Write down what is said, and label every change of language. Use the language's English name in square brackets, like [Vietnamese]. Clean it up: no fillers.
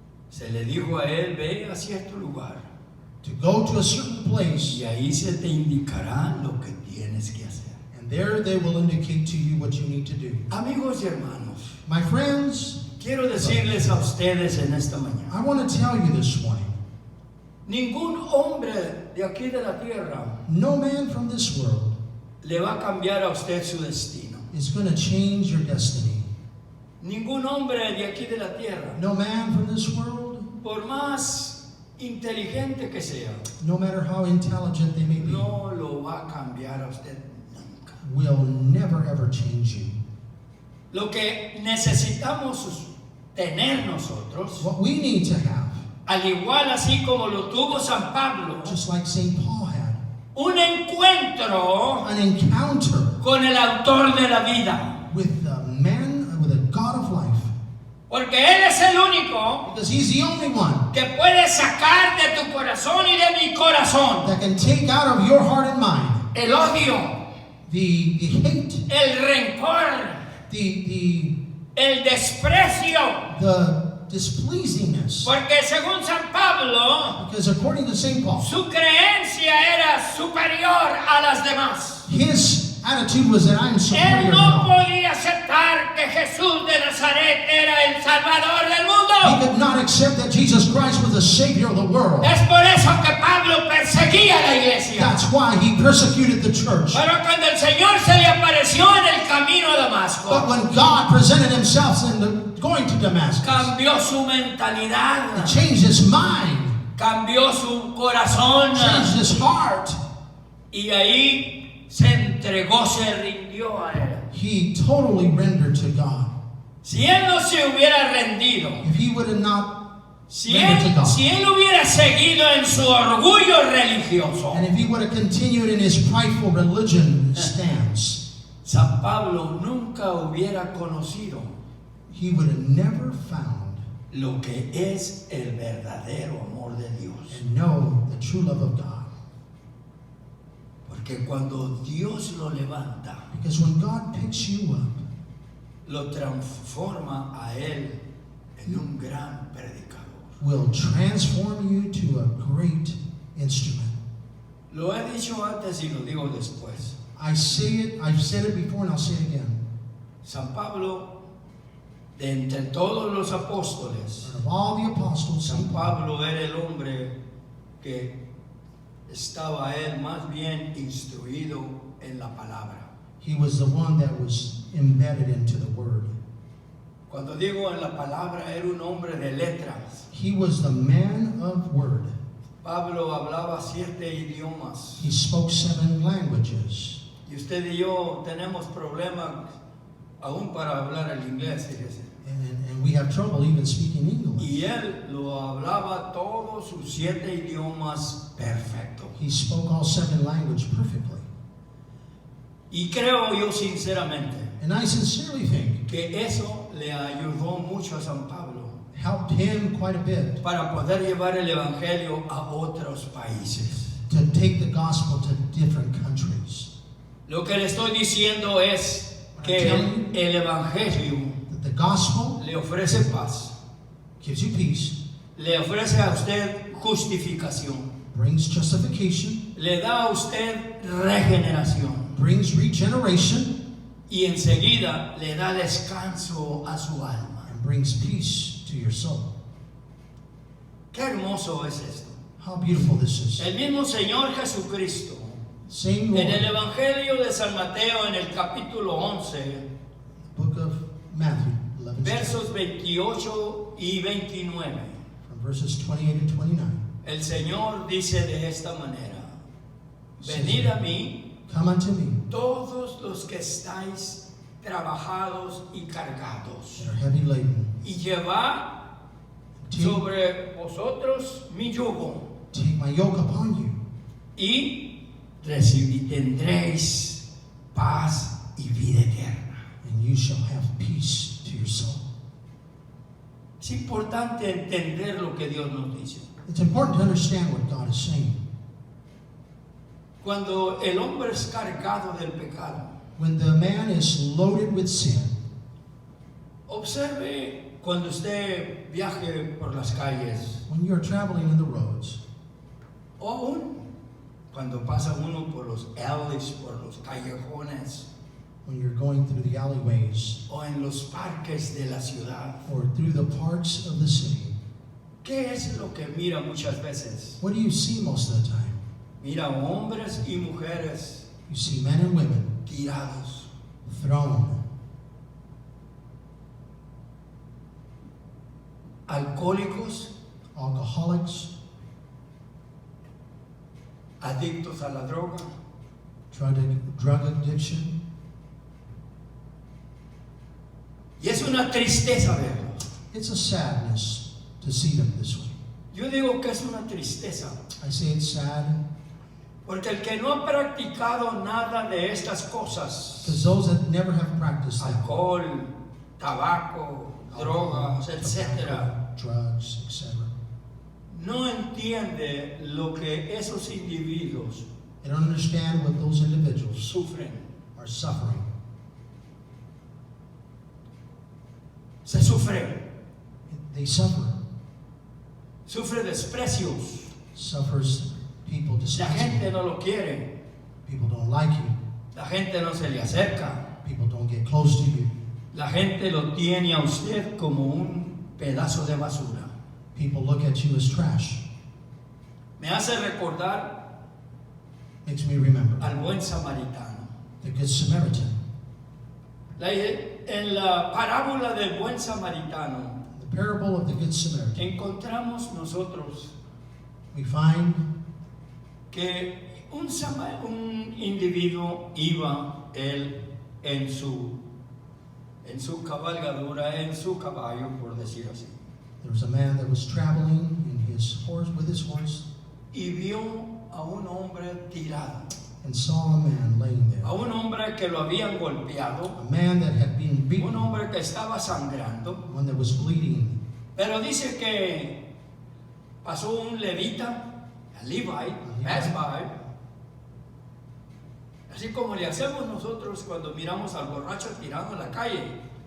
[Spanish] Se le dijo a él, ve a cierto lugar [English] to go to a certain place, [Spanish] y ahí se te indicará lo que tienes que hacer. [English] and there they will indicate to you what you need to do. [Spanish] Amigos y hermanos, [English] My friends, [Spanish] quiero decirles a ustedes en esta mañana, [English] I want to tell you this morning, [Spanish] ningún hombre de aquí de la tierra [English] no man from this world [Spanish] le va a cambiar a usted su destino. [English] is going to change your destiny. [Spanish] Ningún hombre de aquí de la tierra, [English] No man from this world, [Spanish] por más inteligente que sea, [English] no matter how intelligent they may be, [Spanish] no lo va a cambiar a usted nunca. [English] will never ever change you. [Spanish] Lo que necesitamos tener nosotros, [English] What we need to have, [Spanish] al igual así como lo tuvo San Pablo, [English] just like St. Paul had, [Spanish] un encuentro [English] an encounter [Spanish] con el autor de la vida. [English] with the man, with the God of life, [Spanish] Porque Él es el único [English] because he's the only one [Spanish] que puede sacar de tu corazón y de mi corazón [English] that can take out of your heart and mind [Spanish] el odio, [English] the hate, [Spanish] el rencor, el desprecio. [English] the displeasingness. [Spanish] Porque según San Pablo, [English] Because according to St. Paul, [Spanish] su creencia era superior a las demás. [English] his attitude was that I'm superior [Spanish] no [English] all. [Spanish] podía aceptar que Jesús de Nazaret era el Salvador del mundo. [English] could not accept that Jesus Christ was the Savior of the world. [Spanish] Es por eso que Pablo perseguía a la iglesia. [English] That's why he persecuted the church. [Spanish] Pero cuando el Señor se le apareció en el camino a [English] But [Spanish] Damasco, [English] when God presented himself going to Damascus, [Spanish] cambió su [English] he [Spanish] mentalidad, [English] changed his mind, [Spanish] cambió su corazón [English] changed his heart. [Spanish] y ahí se entregó, se rindió a Él. [English] He totally rendered to God. [Spanish] Si Él no se hubiera rendido, [English] If he would have not [Spanish] si [English] rendered to [Spanish] él, [English] God, [Spanish] si él hubiera seguido en su orgullo religioso, [English] and if he would have continued in his prideful religion stance, [Spanish] San Pablo nunca hubiera conocido [English] he would have never found [Spanish] lo que es el verdadero amor de Dios. [English] and know the true love of God. [Spanish] Porque cuando Dios lo levanta, [English] Because when God picks you up, [Spanish] lo transforma a él en un gran predicador. [English] will transform you to a great instrument. [Spanish] Lo he dicho antes y lo digo después. [English] I say it, I've said it before and I'll say it again. [Spanish] San Pablo, de entre todos los apóstoles, [English] Out of all the apostles, [Spanish] San [English] St. Paul [Spanish] Pablo era el hombre que estaba él más bien instruido en la palabra. [English] he was the one that was embedded into the word. [Spanish] Cuando digo en la palabra, era un hombre de letras. [English] He was the man of word. [Spanish] Pablo hablaba 7 idiomas. [English] He spoke 7 languages. [Spanish] Y usted y yo tenemos problemas aún para hablar el inglés, fíjese. [English] And we have trouble even speaking English. [Spanish] Y él lo hablaba todos sus 7 idiomas perfecto. [English] He spoke all 7 languages perfectly. [Spanish] Y creo yo sinceramente [English] And I sincerely think [Spanish] que eso le ayudó mucho a San Pablo [English] helped him quite a bit [Spanish] para poder llevar el evangelio a otros países. [English] to take the gospel to different countries. [Spanish] Lo que le estoy diciendo es que el evangelio [English] That the gospel [Spanish] le ofrece paz, [English] gives you peace, [Spanish] le ofrece a usted justificación, [English] brings justification, [Spanish] le da a usted regeneración [English] brings regeneration, [Spanish] y enseguida le da descanso a su alma. [English] and brings peace to your soul. [Spanish] Qué hermoso es esto. [English] How beautiful this is. [Spanish] El mismo Señor Jesucristo, [English] Same [Spanish] en el [English] Lord, [Spanish] Evangelio de San Mateo, en el capítulo 11, [English] book of Matthew, 11, [Spanish] versos 28 y 29, [English] from verses 28 and 29. [Spanish] el Señor dice de esta manera: venid a mí [English] Come unto me, [Spanish] todos los que estáis trabajados y cargados, [English] that are heavy laden. [Spanish] y llevad sobre vosotros mi yugo, [English] Take my yoke upon you, [Spanish] y tendréis paz y vida eterna. [English] and you shall have peace to your soul. [Spanish] Es importante entender lo que Dios nos dice. [English] It's important to understand what God is saying. [Spanish] Cuando el hombre es cargado del pecado, [English] When the man is loaded with sin, [Spanish] observe Cuando usted viaje por las calles, [English] When you're traveling in the roads, [Spanish] o aún cuando pasa uno por los alleys, por los callejones, [English] when you're going through the alleyways [Spanish] o en los parques de la ciudad, [English] or through the parks of the city, [Spanish] ¿qué es lo que mira muchas veces? [English] what do you see most of the time? [Spanish] Mira hombres y mujeres [English] You see men and women [Spanish] tirados, [English] thrown, [Spanish] alcohólicos, [English] alcoholics, [Spanish] adictos a la droga, [English] drug addiction. [Spanish] y es una tristeza verlo. [English] It's a sadness to see them this way. [Spanish] Yo digo que es una tristeza, [English] I say it's sad [Spanish] porque el que no ha practicado nada de estas cosas, [English] because those that never have practiced that, [Spanish] alcohol, tabaco, drogas, etcétera, [English] drugs, etc., [Spanish] no entiende lo que esos individuos [English] they don't understand what those individuals [Spanish] sufren. [English] are suffering. [Spanish] Se sufre, [English] They suffer. [Spanish] sufre desprecios. [English] Suffers people [Spanish] La [English] despise [Spanish] gente [English] you. [Spanish] no lo quiere, [English] People don't like you. [Spanish] la gente no se le acerca, [English] People don't get close to you. [Spanish] la gente lo tiene a usted como un pedazo de basura. [English] People look at you as trash. [Spanish] Me hace recordar [English] Makes me remember [Spanish] al buen samaritano. [English] the Good Samaritan. [Spanish] En la parábola del buen samaritano [English] The parable of the Good Samaritan. [Spanish] encontramos nosotros [English] We find [Spanish] que un individuo iba él en su cabalgadura, en su caballo, por decir así, [English] there was a man that was traveling in his horse with his horse [Spanish] y vio a un hombre tirado, [English] and saw a man laying there. [Spanish] a un hombre que lo habían golpeado, [English] A man that had been [Spanish] un [English] beaten, [Spanish] hombre que estaba sangrando, [English] one that was bleeding. [Spanish] pero dice que pasó un levita, a Levi, [English] passed by, [Spanish] así como le hacemos nosotros cuando miramos al borracho tirado en la calle.